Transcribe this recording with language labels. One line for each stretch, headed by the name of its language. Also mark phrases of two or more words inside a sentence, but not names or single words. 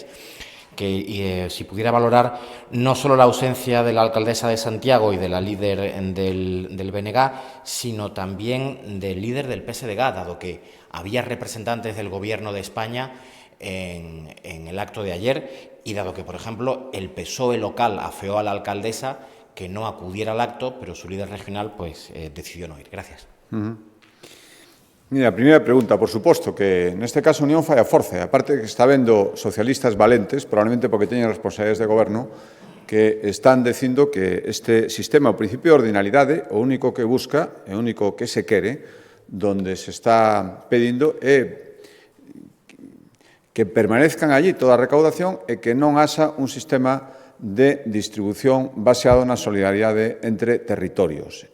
Spanish: Que si pudiera valorar no solo la ausencia de la alcaldesa de Santiago y de la líder del BNG, sino también del líder del PSDG, dado que había representantes del Gobierno de España en el acto de ayer y dado que, por ejemplo, el PSOE local afeó a la alcaldesa que no acudiera al acto, pero su líder regional pues decidió no ir. Gracias. Mira,
Galician: a primeira pregunta, por suposto, que neste caso Unión fai a forza. Aparte que está vendo socialistas valentes, probablemente porque teñen responsabilidades de goberno, que están dicindo que este sistema, o principio de ordinalidade, o único que busca, o único que se quere, donde se está pedindo é que
Spanish: permanezcan allí
Galician: toda a recaudación e que non haxa un sistema de distribución baseado na solidaridade entre territorios.